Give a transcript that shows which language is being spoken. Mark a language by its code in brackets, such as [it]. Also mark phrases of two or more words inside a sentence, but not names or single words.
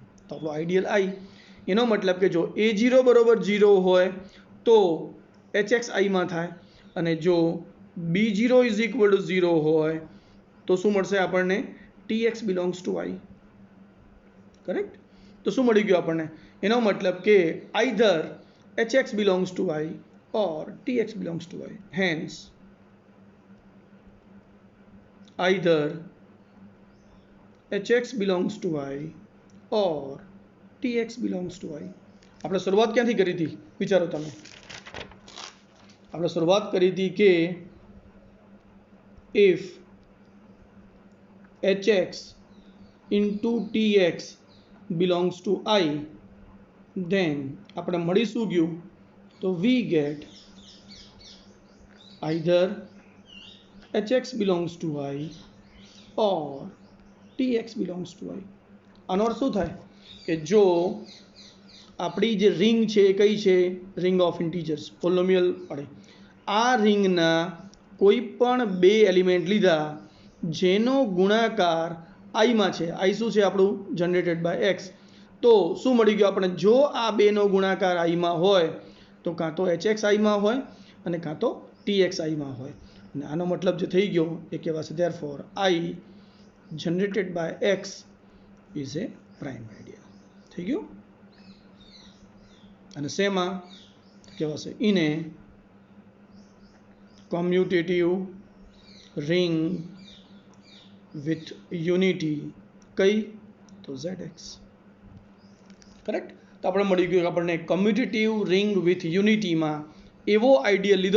[gu] તો આપણો આઈડિયલ i. એનો મતલબ કે જો a0 બરોબર 0 હોય તો hx i માં થાય. અને જો b0 [en] is equal to [gu] 0 હોય તો શું મળશે આપણને? [en] tx belongs to i. correct? [gu] તો શું મળી ગયું આપણને? એનો મતલબ કે [en] આઈધર hx belongs to i or tx belongs to i. Hence, either hx belongs to i or tx belongs to i. [gu] આપણે શરૂઆત ક્યાંથી કરી હતી? વિચારો તમે. આપણે શરૂઆત કરી હતી કે [en] if hx into tx belongs to i, then [gu] આપણે મળી શું ગયું? તો [en] we get either hx belongs to i or tx belongs to i. [gu] આનો અર્થ શું થાય? કે જો આપણી જે રિંગ છે એ કઈ છે? [en] ring of integers, polynomial વાળી. [gu] આ રિંગના કોઈ પણ બે એલિમેન્ટ લીધા જેનો ગુણાકાર i માં છે. i શું છે આપણું? [en] generated by x. [gu] તો શું મળી ગયું આપણે? જો આ બેનો ગુણાકાર i માં હોય તો કાં તો hx i માં હોય અને કાં તો tx i માં હોય. અને આનો મતલબ જે થઈ ગયો એ કહેવાશે [en] therefore i generated by x is a prime ideal [gu] થઈ ગયું અને શેમાં કહેવાશે [en] in a commutative ring with unity [gu] કઈ તો ZX કરેક્ટ તો આપણે મળી ગયું કે આપણને [en] commutative ring with unity [gu] એવો આઈડિયલ લીધો